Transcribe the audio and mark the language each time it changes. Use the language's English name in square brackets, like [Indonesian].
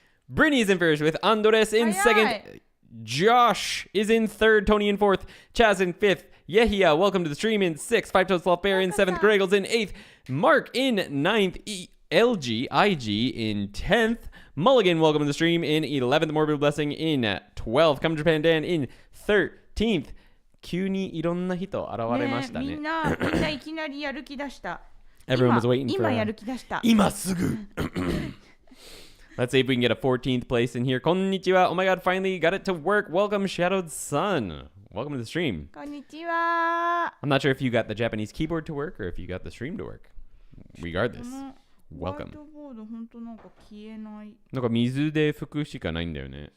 [English] Brittany is in first with Andres in second. Josh is in third. Tony in fourth. Chaz in fifth. Yehia, welcome to the stream in sixth. Five Toes Sloth Bear in seventh. Greggles in eighth. Mark in ninth. LGIG in 10th. Mulligan, welcome to the stream in 11th. Morbid Blessing in 12th. Come Japan Dan in 13th. [Japanese] 急にいろんな人現れましたね。みんないきなりやる気出した。 [English] Everyone was waiting for [Japanese] 今やる気出した。今すぐ。 [English] Let's see if we can get a 14th place in here. [Japanese] こんにちは。 [English] Oh my god, finally got it to work. Welcome, Shadowed Sun. Welcome to the stream. [Japanese] こんにちは。 [English] I'm not sure if you got the Japanese keyboard to work or if you got the stream to work. Regardless, welcome. [Japanese] ホワイトボード本当なんか消えない。なんか水で拭くしかないんだよね。